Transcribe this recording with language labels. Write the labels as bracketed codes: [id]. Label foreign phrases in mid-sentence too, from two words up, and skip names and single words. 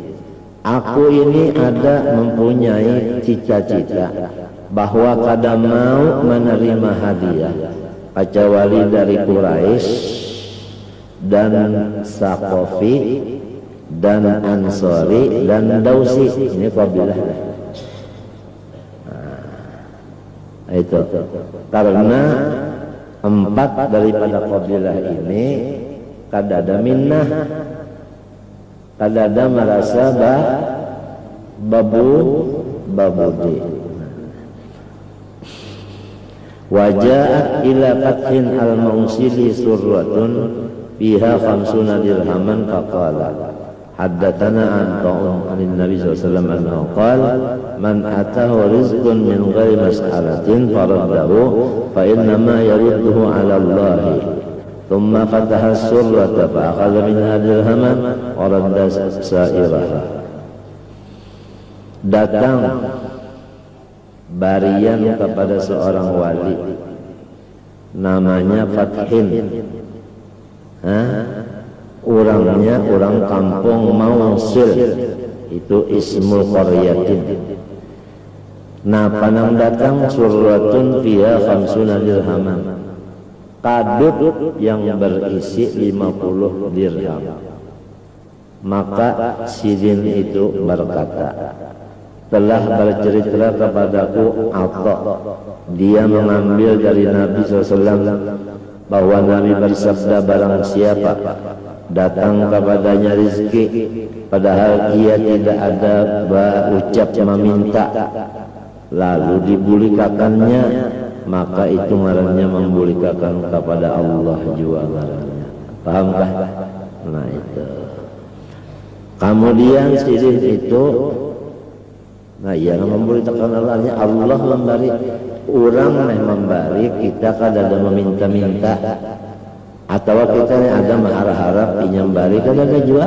[id] Aku ini ada mempunyai cita-cita bahwa kada mau menerima hadiah kecuali dari Quraisy dan Saqafi dan Ansari dan Dausi. Ini kabilah. Itu karena 4 daripada kabilah ini kada ada minnah, kada ada merasa babudi. [ar] وجاءت إلى فتح الموصلي صرة فيها 50 درهما فقال حدثنا عطاء عن النبي صلى الله عليه وسلم أنه قال من أتاه رزق من غير مسألة فرده فإنما يرده على الله. ثم فتح الصرة فأخذ منها درهما ورد سائرها. [bjn] Datang barian kepada seorang wali namanya Fathin. [id] Orangnya orang kampung Mausil, itu [ar] اسم قرية. [bjn] Nah panang datang [ar] صرة فيها 50 درهما, [bjn] kadut yang berisi 50 dirham. [id] Maka sidin itu berkata, telah bercerita kepadaku Atta, dia mengambil dari Nabi SAW bahwa Nabi bersabda, barang siapa datang kepadanya rizki padahal ia tidak ada ucap meminta lalu dibulikakannya, maka itu ngarannya membulikakan kepada Allah jua ngarannya. Pahamkah? Nah itu. Kemudian sidin itu, nah yang memberitakan Allahnya, Allah memberi, orang yang memberi, kita kada ada meminta-minta, atau kita ada mengharap-harap yang memberi, kada ada juga.